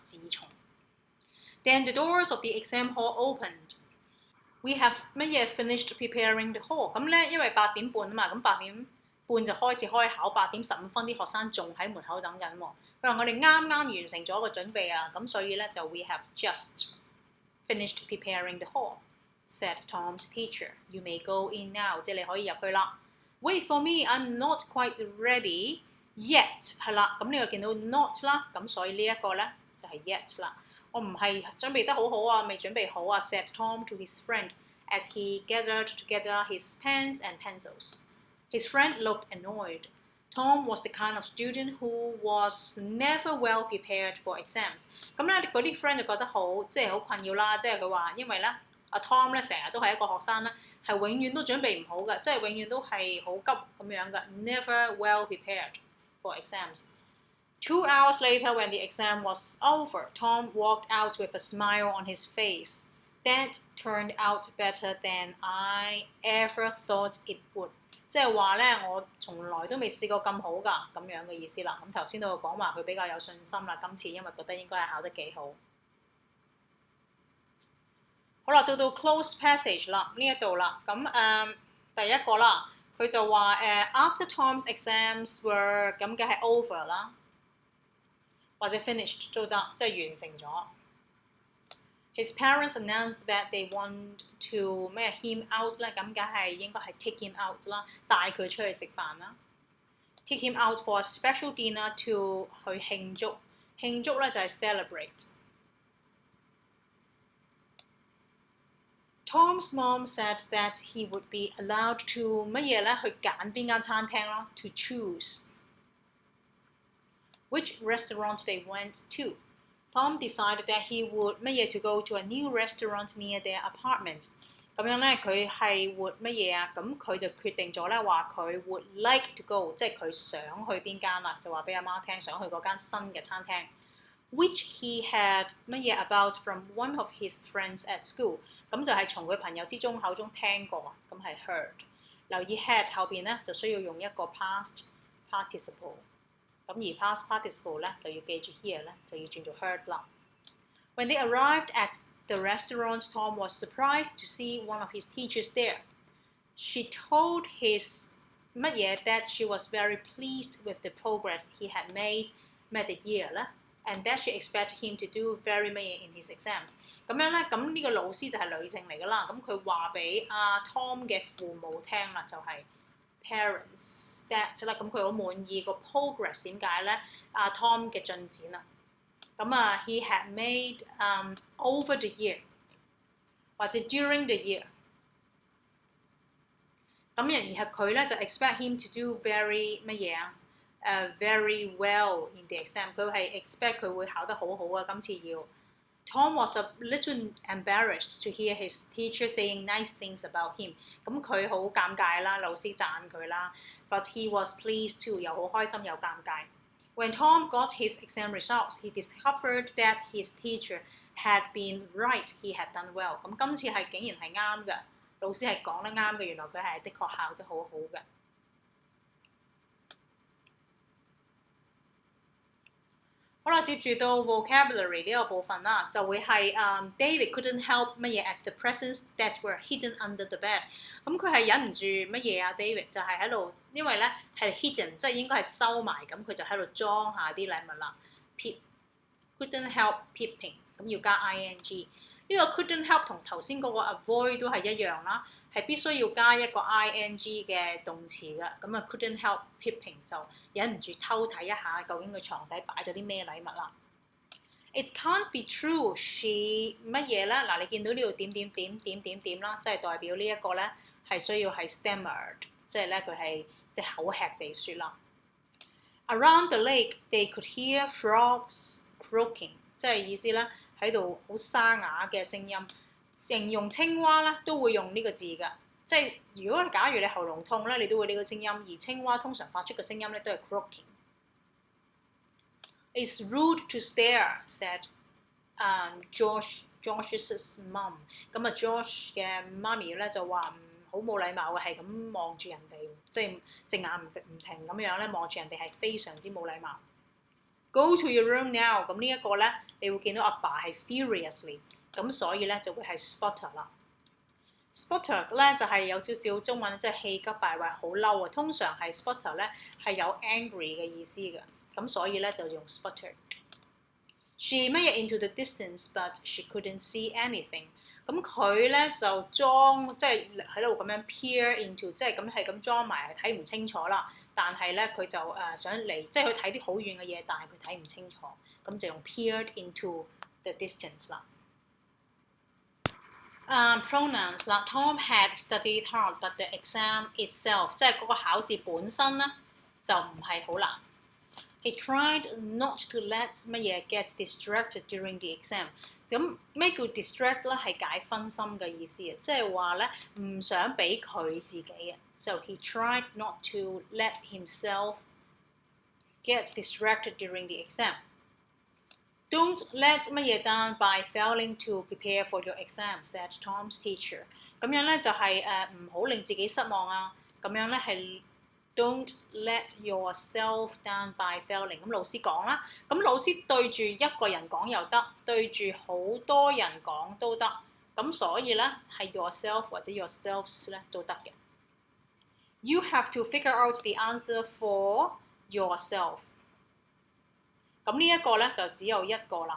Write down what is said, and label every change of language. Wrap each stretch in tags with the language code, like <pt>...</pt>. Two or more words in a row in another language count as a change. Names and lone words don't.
<en>自從 Then the doors of the exam hall opened. We have 乜嘢 finished preparing the hall。</en> <yue>咁咧，因為8:30啊嘛，咁8:30就開始開考，8:15啲學生仲喺門口等緊喎。佢話我哋啱啱完成咗個準備啊，咁所以咧就</yue> <en>we have just finished preparing the hall。Said Tom's teacher. You may go in now，</en> <yue>即係你可以入去啦。</yue> <en>Wait for me, I'm not quite ready yet。</en> <yue>係啦，咁呢個見到 not 啦，咁所以呢一個咧就係 yet 啦。我唔係準備得好好啊，未準備好啊。</yue> <en>Said Tom to his friend as he gathered together his pens and pencils. His friend looked annoyed. Tom was the kind of student who was never well prepared for exams。</en> <yue>咁咧嗰啲 friend 就覺得好即係好困擾啦，即係佢話因為咧。阿 Tom 咧成日都係一個學生咧，係永遠都準備唔好嘅，即係永遠都係好急咁樣嘅 ，</yue> <en>never well prepared for exams. 2 hours later, when the exam was over, Tom walked out with a smile on his face. That turned out better than I ever thought it would.</en> <yue>即係話咧，我從來都未試過咁好㗎，咁樣嘅意思啦。咁頭先都有講話佢比較有信心啦，今次因為覺得應該係考得幾好。好啦，到</yue> <en>close passage</en> <yue>啦，呢一度啦，咁第一個啦，佢就話</yue> <en>after Tom's exams were</en> <yue>咁嘅係</yue> <en>over</en> <yue>啦，或者</yue> <en>finished</en> <yue>都得，即係完成咗。</yue> <en>His parents announced that they want to 咩 him out</en> <yue>咧，咁嘅係應該係</yue> <en>take him out</en> <yue>啦，帶佢出去食飯啦。</yue> <en>Take him out for a special dinner to</en> <yue>去慶祝，慶祝咧就係</yue> <en>celebrate。Tom's mom said that he would be allowed to</en> <yue>乜嘢咧？去揀邊間餐廳咯</yue> <en>，to choose which restaurant they went to. Tom decided that he would 乜嘢 to go to a new restaurant near their apartment.</en> <yue>咁樣咧，佢係 would 乜嘢啊？咁佢就決定咗咧，話佢</yue> <en>would like to go，</en> <yue>即係佢想去邊間啦，就話俾阿媽聽，想去嗰間新嘅餐廳。</yue> <en>Which he had</en> <yue>乜嘢</yue> <en>about from one of his friends at school，</en> <yue>咁就係從佢朋友之中口中聽過，咁係 heard。</yue> <en>留意 had</en> <yue>後邊咧就需要用一個</yue> <en>past participle， 咁而 past participle</en> <yue>咧就要記住</yue> <en>here</en> <yue>咧就要轉做</yue> <en>heard 啦。When they arrived at the restaurant, Tom was surprised to see one of his teachers there. She told his 乜嘢 that she was very pleased with the progress he had made the year 咧。And that she expected him to do very much in his exams。</en> <yue>咁樣咧，咁呢個老師就係女性嚟㗎啦。咁佢話俾阿 Tom 嘅父母聽啦，就係</yue> <en>parents that</en> <yue>啦。咁佢好滿意個 progress 點解咧？阿 Tom 嘅進展啦。咁啊</yue> <en>，he had made over the year 或者 during the year。</en> <yue>咁而係佢咧就</yue> <en>expect him to do very</en> <yue>乜嘢啊</yue> <en>？Very well in the exam，</en> <yue>佢係 expect 佢會考得好好啊！今次要。</yue> <en>Tom was a little embarrassed to hear his teacher saying nice things about him。</en> <yue>咁佢好尷尬啦，老師讚佢啦。</yue> <en>But he was pleased too，</en> <yue>又好開心又尷尬。</yue> <en>When Tom got his exam results, he discovered that his teacher had been right. He had done well。</en> <yue>咁今次係竟然係啱嘅，老師係講得啱嘅，原來佢係的確考得好好嘅。好啦，接住到</yue> <en>vocabulary</en> <yue>呢個部分啦，就會係</yue> <en>David couldn't help 乜嘢 at the presents that were hidden under the bed。</en> <yue>咁佢係忍唔住乜嘢啊 ？David 就係喺度，因為咧係 hidden， 即係應該係收埋，咁佢就喺度裝下啲禮物啦。</yue> <en>Couldn't help peeping，</en> <yue>咁要加 ing。呢個 couldn't help 同頭先嗰個 avoid 都係一樣啦，係必須要加一個 ing 嘅動詞嘅。咁啊</yue> <en>couldn't help peeping</en> <yue>就忍唔住偷睇一下究竟佢床底擺咗啲咩禮物啦。</yue> <en>It can't be true she</en> <yue>乜嘢咧？嗱，你見到呢度點啦，即係代表呢一個咧係需要係 stammered， 即係咧佢係即係口吃地説啦。</yue> <en>Around the lake they could hear frogs croaking，</en> <yue>即係意思咧。喺度好沙啞嘅聲音，形容青蛙咧都會用呢個字㗎，即係如果假如你喉嚨痛咧，你都會呢個聲音，而青蛙通常發出嘅聲音咧都係 croaking。</yue> <en>It's rude to stare, said Josh's mum。</en> <yue>咁啊 Josh 嘅媽咪咧就話好冇禮貌嘅，係咁望住人哋，即係隻眼唔停咁樣咧望住人哋，係非常之冇禮貌。</yue> <en>Go to your room now。</en> <yue>咁呢一個咧，你會見到阿爸係 furiously， 咁所以咧就會係 sputter 啦。sputter 咧就係有少少中文即係氣急敗壞，好嬲啊。通常係 sputter 咧係有 angry 嘅意思嘅，咁所以咧就用 sputter。She 乜嘢</yue> <en>into the distance，but she couldn't see anything。</en> <yue>咁佢咧就裝即係喺度咁樣</yue> <en>peer into，</en> <yue>即係咁係咁裝埋睇唔清楚啦。但係咧佢就想嚟即係去睇啲好遠嘅嘢，但係佢睇唔清楚，咁就用</yue> <en>peered into the distance</en> <yue>啦。Pronouns 啦 ，</yue> <en>Tom had studied hard，but the exam itself，</en> <yue>即係嗰個考試本身咧就唔係好難。</yue> <en>He tried not to let</en> <yue>乜嘢</yue> <en>get distracted during the exam。</en> <yue>咁咩叫 distract 咧？係解分心嘅意思啊，即係話咧唔想俾佢自己啊。</yue> <en>So he tried not to let himself get distracted during the exam. Don't let 乜嘢 down by failing to prepare for your exam, said Tom's teacher。</en> <yue>咁樣咧就係唔好令自己失望啊。咁樣咧係</yue> <en>Don't let yourself down by failing。</en> <yue>咁老師講啦，咁老師對住一個人講又得，對住好多人講都得。咁所以咧係 yourself 或者 yourselves 咧都得嘅。</yue> <en>You have to figure out the answer for yourself。</en> <yue>咁呢一個咧就只有一個啦。</yue>